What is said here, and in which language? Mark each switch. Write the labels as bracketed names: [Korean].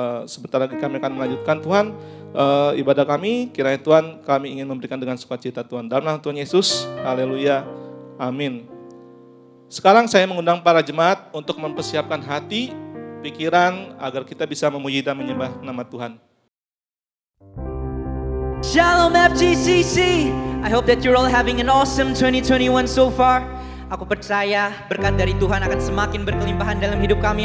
[Indonesian] Sebentar lagi kami akan melanjutkan Tuhan ibadah kami. Kiranya Tuhan kami ingin memberikan dengan sukacita Tuhan. Dalam nama Tuhan Yesus, haleluya, amin. Sekarang saya mengundang para jemaat untuk mempersiapkan hati, pikiran, agar kita bisa memuji dan menyembah nama Tuhan. Shalom FGCC. [English] I hope that you're all having an awesome 2021 so far. [Indonesian] Aku percaya berkat dari Tuhan akan semakin berkelimpahan dalam hidup kami.